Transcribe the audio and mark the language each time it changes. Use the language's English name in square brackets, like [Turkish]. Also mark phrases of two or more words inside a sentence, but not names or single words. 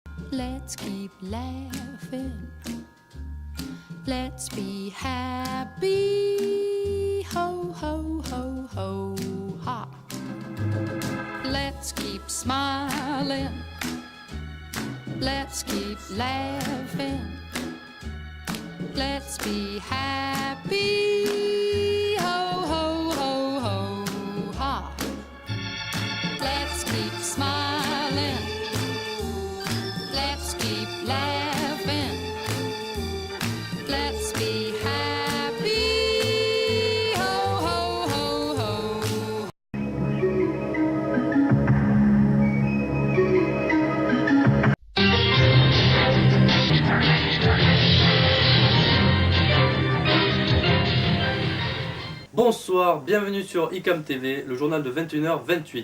[English] Let's keep laughing. Let's be happy. Ho, ho, ho, ho, ha. Let's keep smiling. Let's keep laughing. Let's be happy. Ho, ho, ho, ho, ha. Let's keep smiling. Let's keep laughing. Let's be happy. Ho, ho, ho, ho. [French] Bonsoir, bienvenue sur ICAM TV, le journal de 21h28.